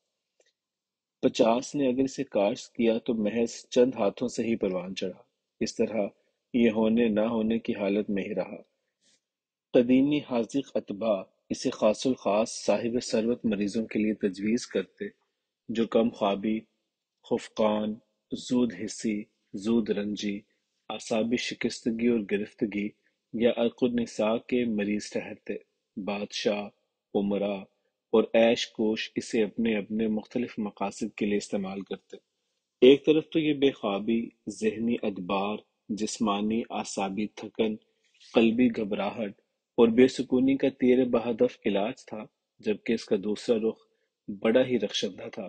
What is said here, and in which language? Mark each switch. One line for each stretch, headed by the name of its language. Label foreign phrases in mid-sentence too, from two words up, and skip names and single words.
Urdu: 50 نے اگر اسے کاشت کیا تو محض چند ہاتھوں سے ہی پروان چڑھا۔ اس طرح یہ ہونے نہ ہونے کی حالت میں ہی رہا۔ قدیمی حاذق اتباع اسے خاص الخاص صاحب ثروت مریضوں کے لیے تجویز کرتے، جو کم خوابی، خفقان، زود حسی، زود رنجی، اعصابی شکستگی اور گرفتگی یا عرق النساء کے مریض ٹھہرتے۔ بادشاہ، امراء اور عیش کوش اسے اپنے اپنے مختلف مقاصد کے لیے استعمال کرتے۔ ایک طرف تو یہ بے خوابی، ذہنی ادبار، جسمانی اعصابی تھکن، قلبی گھبراہٹ اور بے سکونی کا تیر بہدف علاج تھا، جبکہ اس کا دوسرا رخ بڑا ہی رخشندہ تھا۔